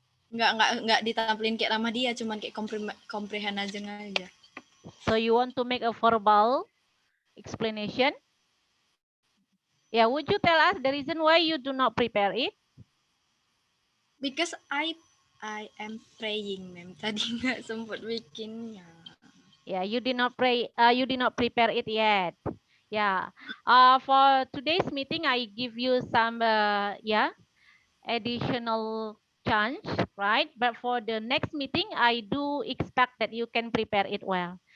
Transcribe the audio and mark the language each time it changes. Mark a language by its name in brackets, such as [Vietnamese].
[Indonesian] Nggak ditampilin kayak ramah dia, cuman kayak comprehend aja. [English] So you want to make a verbal explanation? Yeah, would you tell us the reason why you do not prepare it? Because I am praying, mem. [Indonesian] Tadi nggak sempat bikinnya. [English] Yeah, you did not prepare it yet. Yeah. For today's meeting, I give you some additional chance, right? But for the next meeting, I do expect that you can prepare it well.